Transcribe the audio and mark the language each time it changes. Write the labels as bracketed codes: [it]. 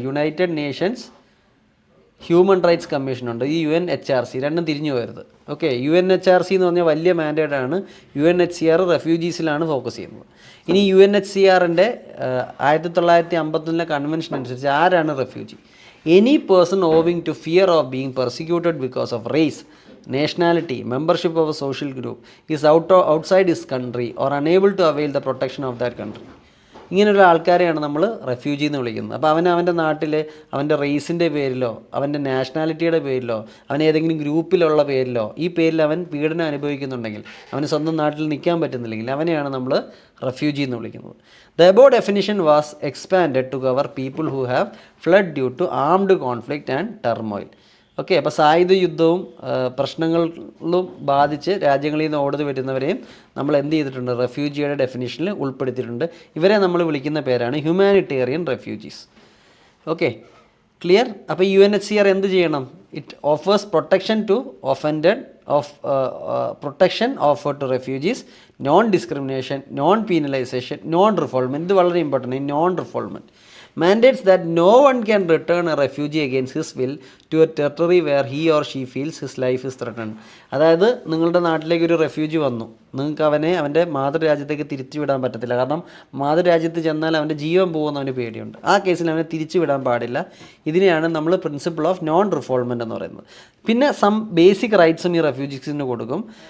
[ml] United Nations human rights കമ്മീഷനുണ്ട്, ഈ UNHRC. രണ്ടും തിരിഞ്ഞു പോകരുത്. ഓക്കെ, UNHRC എന്ന് പറഞ്ഞാൽ വലിയ മാൻഡേറ്റാണ്. UNHCR റെഫ്യൂജീസിലാണ് ഫോക്കസ് ചെയ്യുന്നത്. ഇനി UNHCRൻ്റെ 1951 കൺവെൻഷൻ അനുസരിച്ച് ആരാണ് refugee? [en] Any person owing to fear of being persecuted because of race, nationality, membership of a social group, is outside his country or unable to avail the protection of that country. [ml] ഇങ്ങനെയുള്ള ആൾക്കാരെയാണ് നമ്മൾ refugee എന്ന് വിളിക്കുന്നത്. അപ്പോൾ അവൻ്റെ നാട്ടിൽ അവൻ്റെ റേസിൻ്റെ പേരിലോ അവൻ്റെ നാഷണാലിറ്റിയുടെ പേരിലോ അവൻ ഏതെങ്കിലും ഗ്രൂപ്പിലുള്ള പേരിലോ ഈ പേരിൽ അവൻ പീഡനം അനുഭവിക്കുന്നുണ്ടെങ്കിൽ, അവന് സ്വന്തം നാട്ടിൽ നിൽക്കാൻ പറ്റുന്നില്ലെങ്കിൽ അവനെയാണ് നമ്മൾ റെഫ്യൂജി എന്ന് വിളിക്കുന്നത്. [en] The above definition was expanded to cover people who have fled due to armed conflict and turmoil. [ml] Okay, അപ്പോൾ സായുധ യുദ്ധവും പ്രശ്നങ്ങളും ബാധിച്ച് രാജ്യങ്ങളിൽ നിന്ന് ഓടി വരുന്നവരെയും നമ്മൾ എന്ത് ചെയ്തിട്ടുണ്ട്? റെഫ്യൂജിയുടെ ഡെഫിനിഷനിൽ ഉൾപ്പെടുത്തിയിട്ടുണ്ട്. ഇവരെ നമ്മൾ വിളിക്കുന്ന പേരാണ് ഹ്യൂമാനിറ്റേറിയൻ റെഫ്യൂജീസ്. Okay, clear? അപ്പോൾ UNHCR എന്ത് ചെയ്യണം? [en] It offers protection to offended protection offer to refugees, non discrimination, non penalization, non refoulement. [ml] ഇത് വളരെ important, non റിഫോൾമെൻറ്റ്. [en] Mandates that no one can return a refugee against his will to a territory where he or she feels his life is threatened. [ml] അതായത് നിങ്ങളുടെ നാട്ടിലേക്ക് ഒരു refugee വന്നു, നിങ്ങൾക്ക് അവൻ്റെ മാതൃരാജ്യത്തേക്ക് തിരിച്ചു വിടാൻ പറ്റത്തില്ല. കാരണം മാതൃരാജ്യത്ത് ചെന്നാൽ അവൻ്റെ ജീവൻ പോകുമെന്ന് അവന് പേടിയുണ്ട്. ആ കേസിൽ അവനെ തിരിച്ചു വിടാൻ പാടില്ല. ഇതിനെയാണ് നമ്മൾ പ്രിൻസിപ്പിൾ ഓഫ് നോൺ റിഫോൾമെൻറ്റ് എന്ന് പറയുന്നത്. പിന്നെ സം ബേസിക് റൈറ്റ്സും ഈ റെഫ്യൂജീസിന് കൊടുക്കും.